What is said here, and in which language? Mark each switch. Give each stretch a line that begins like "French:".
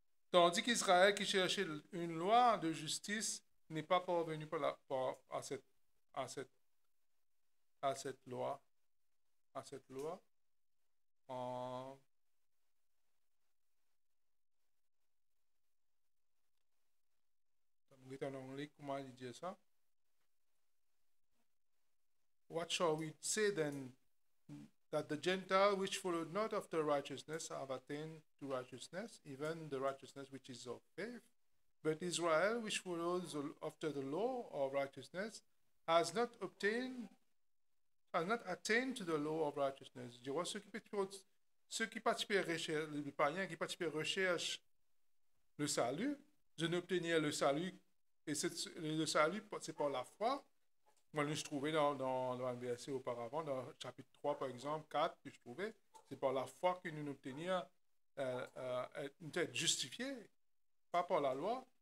French: Tandis qu'Israël qui cherchait une loi de justice n'est pas parvenu à cette loi. En anglais, comment il dit ça?
English: What shall we say then? That the Gentile which followed not after righteousness have attained to righteousness, even the righteousness which is of faith. But Israel, which follows after the law of righteousness, has not attained to the law of righteousness.
French: Je vois ceux qui participent à recherche, les païens qui participent à recherche le salut, je n'obtenir le salut, et le salut, c'est par la foi. Moi, je trouvais dans un verset auparavant, dans chapitre 3, par exemple, 4, que je trouvais, c'est par la foi que nous obtenir être justifiés, pas par la loi.